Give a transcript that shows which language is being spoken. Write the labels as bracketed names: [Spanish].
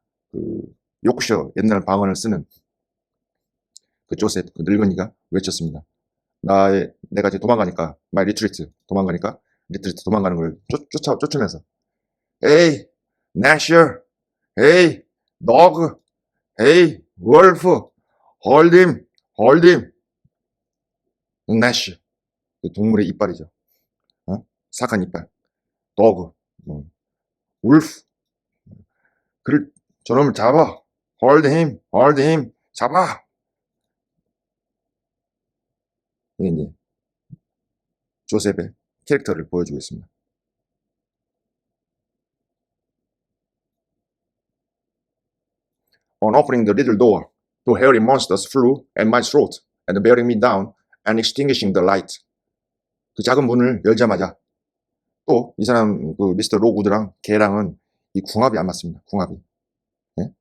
[Korean] 그 요크셔 옛날 방언을 쓰는 그 조셉, 그 늙은이가 외쳤습니다. 내가 이제 도망가니까, [English] my retreat, [Korean] 도망가는 걸 쫓으면서, [English] Hey, Gnasher, hey, dog, hey, wolf, hold him. [Korean] Gnash, 그 동물의 이빨이죠. 사악한 이빨. [English] dog, wolf, [Korean] 저놈을 잡아. [English] hold him, [Korean] 잡아. 이게 이제 조셉의 캐릭터를 보여주고 있습니다. [English] On opening the little door, two hairy monsters flew at my throat and bearing me down and extinguishing the light. [Korean] 그 작은 문을 열자마자 또 이 사람 그 미스터 로그우드랑 걔랑은 이 궁합이 안 맞습니다. 궁합이. 네?